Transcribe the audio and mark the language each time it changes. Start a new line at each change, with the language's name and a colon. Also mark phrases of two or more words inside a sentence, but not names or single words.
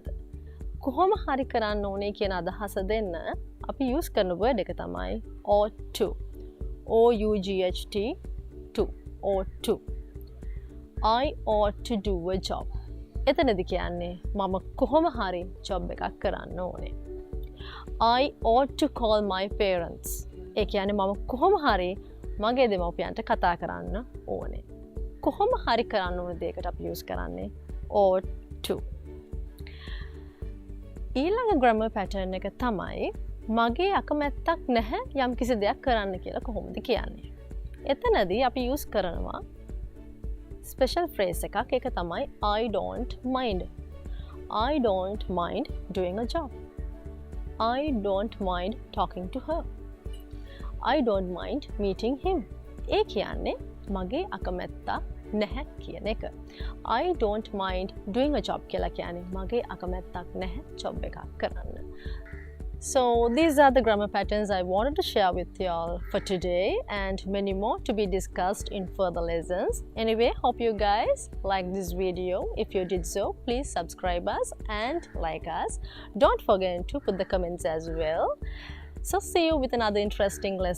Sinhala: කොහොම හරි කරන්න ඕනේ කියන අදහස දෙන්න අපි use කරන word එක තමයි
English: ought to. O-U-G-H-T to. ought to. I ought to do a job.
Sinhala: එතනදි කියන්නේ මම කොහොම හරි job එකක් කරන්න ඕනේ.
English: I ought to call my parents.
Sinhala: ඒ කියන්නේ මම කොහොම හරි මගේ දෙමව්පියන්ට කතා කරන්න ඕනේ. කොහොම හරි කරන්න ඕන දෙයකට අපි use කරන්නේ
English: ought to.
Sinhala: ඊළඟ
English: grammar pattern
Sinhala: එක තමයි මගේ අකමැත්තක් නැහැ යම් කිසි දෙයක් කරන්න කියලා කොහොමද කියන්නේ. එතනදී අපි use කරනවා
English: special phrase
Sinhala: එකක්. ඒක තමයි
English: I don't mind. I don't mind doing a job. I don't mind talking to her. I don't mind meeting him.
Sinhala: ඒ කියන්නේ මගේ අකමැත්තක් නැහැ කියන එක.
English: I don't mind doing a job
Sinhala: කියලා කියන්නේ මගේ අකමැත්තක් නැහැ job එකක් කරන්න.
English: So these are the grammar patterns I wanted to share with you all for today, and many more to be discussed in further lessons. Anyway, hope you guys like this video. If you did so, please subscribe us and like us. Don't forget to put the comments as well. So see you with another interesting lesson.